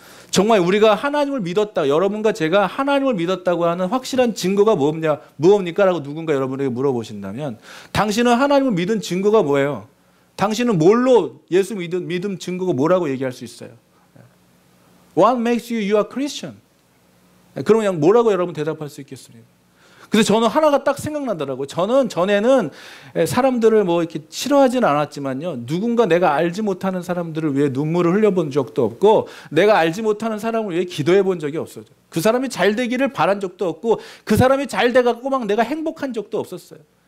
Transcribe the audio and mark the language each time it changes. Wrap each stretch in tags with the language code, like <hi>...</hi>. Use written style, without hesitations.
<ko>정말 우리가 하나님을 믿었다, 여러분과 제가 하나님을 믿었다고 하는 확실한 증거가 무엇입니까? 라고 누군가 여러분에게 물어보신다면, 당신은 하나님을 믿은 증거가 뭐예요? 당신은 뭘로 예수 믿음 증거가 뭐라고 얘기할 수 있어요?</ko> <en>What makes you a Christian?</en> <ko>그러면 그냥 뭐라고 여러분 대답할 수 있겠습니까? 그래서 저는 하나가 딱 생각나더라고요. 저는 전에는 사람들을 뭐 이렇게 싫어하지는 않았지만요, 누군가 내가 알지 못하는 사람들을 위해 눈물을 흘려본 적도 없고, 내가 알지 못하는 사람을 위해 기도해 본 적이 없어요. 그 사람이 잘 되기를 바란 적도 없고, 그 사람이 잘 돼갖고 막 내가 행복한 적도 없었어요.</ko>